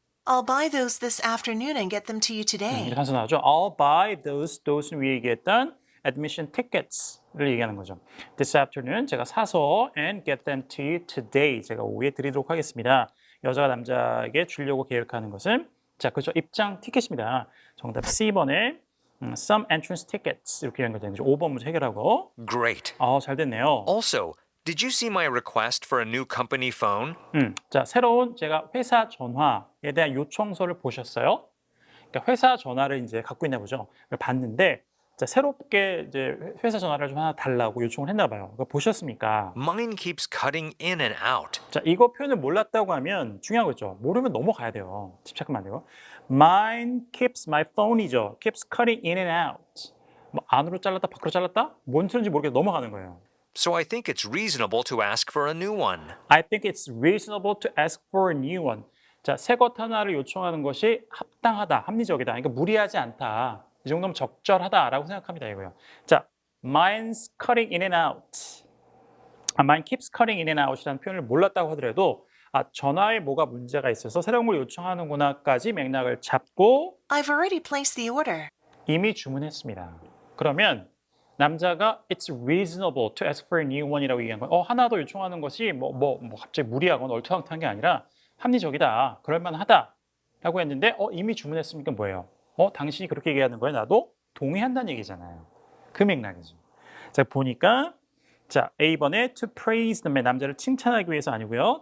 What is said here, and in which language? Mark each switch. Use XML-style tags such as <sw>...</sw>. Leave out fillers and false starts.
<en>I'll buy those this afternoon and get them to you today.</en> <ko>단서 나오죠. I'll buy those는 위에 얘기했던 admission tickets를 얘기하는 거죠.</ko> <en>This afternoon</en> <ko>제가 사서</ko> <en>and get them to you today.</en> <ko>제가 오후에 드리도록 하겠습니다. 여자가 남자에게 주려고 계획하는 것은 자, 그렇죠. 입장 티켓입니다. 정답 C번에</ko> <en>some entrance tickets</en> <ko>이렇게 연결되는 거죠. 5번 문제 해결하고.</ko> <en>Great.</en> <ko>잘 됐네요.</ko> <en>Also, Did you see my request for a new company phone?</en> <ko>자, 새로운 제가 회사 전화에 대한 요청서를 보셨어요? 그러니까 회사 전화를 이제 갖고 있나 보죠. 봤는데 자, 새롭게 이제 회사 전화를 좀 하나 달라고 요청을 했나 봐요. 그거 보셨습니까?</ko> <en>Mine keeps cutting in and out.</en> <ko>자, 이거 표현을 몰랐다고 하면 중요한 거죠. 모르면 넘어가야 돼요. 집착하면 안 되고.</ko> <en>Mine keeps my phone이죠. keeps cutting in and out.</en> <ko>뭐 안으로 잘랐다, 밖으로 잘랐다? 뭔 소리인지 모르겠어 넘어가는 거예요.</ko> <en>So I think it's reasonable to ask for a new one. I think it's reasonable to ask for a new one.</en> <ko>자, 새 것 하나를 요청하는 것이 합당하다, 합리적이다. 그러니까 무리하지 않다. 이 정도면 적절하다라고 생각합니다, 이거요.</ko> <en>자, mine's cutting in and out. mine keeps cutting in and out</en> <ko>이라는 표현을 몰랐다고 하더라도 전화에 뭐가 문제가 있어서 새로운 걸 요청하는구나까지 맥락을 잡고</ko> <en>I've already placed the order.</en> <ko>이미 주문했습니다. 그러면 남자가</ko> <en>it's reasonable to ask for a new one</en> <ko>이라고 얘기한 거예요. 하나 더 요청하는 것이 뭐 갑자기 무리하거나 얼토당토한 게 아니라 합리적이다, 그럴만하다라고 했는데 이미 주문했으니까 뭐예요? 당신이 그렇게 얘기하는 거에 나도 동의한다는 얘기잖아요. 그 맥락이죠. 자, 보니까 자, A번에</ko> <en>to praise the man,</en> <ko>남자를 칭찬하기 위해서 아니고요.</ko>